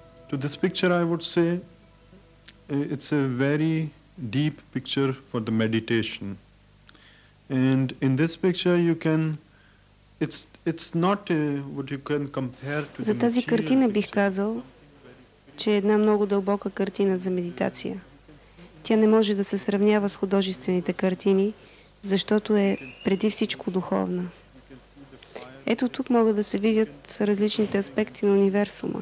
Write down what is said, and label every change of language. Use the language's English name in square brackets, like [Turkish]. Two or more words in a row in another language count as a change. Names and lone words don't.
[English] To this picture I would say it's a very deep picture for the meditation. And in this picture you can it's not what you can compare to [Bulgarian] За тази картина бих казал, че е една много дълбока картина за медитация. Тя не може да се сравнява с художествените картини, защото е преди всичко духовна. Ето тук могат да се видят различните аспекти на универсума.